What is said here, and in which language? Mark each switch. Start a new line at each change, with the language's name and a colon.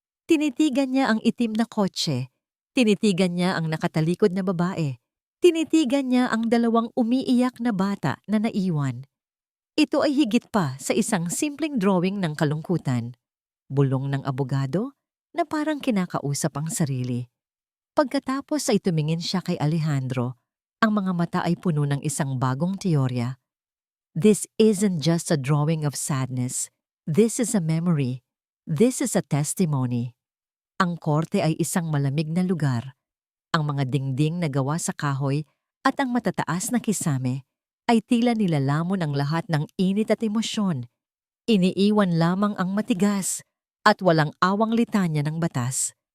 Filipino: Tinitigan niya ang itim na kotse, tinitigan niya ang nakatalikod na babae, tinitigan niya ang dalawang umiiyak na bata na naiwan. Ito ay higit pa sa isang simpleng drawing ng kalungkutan. Bulong ng abogado na parang kinakausap ang sarili. Pagkatapos ay tumingin siya kay Alejandro. Ang mga mata ay puno ng isang bagong teorya.
English: "This isn't just a drawing of sadness. This is a memory. This is a testimony."
Filipino: Ang korte ay isang malamig na lugar. Ang mga dingding na gawa sa kahoy at ang matataas na kisame ay tila nilalamon ang lahat ng init at emosyon. Iniiwan lamang ang matigas at walang awang litanya ng batas.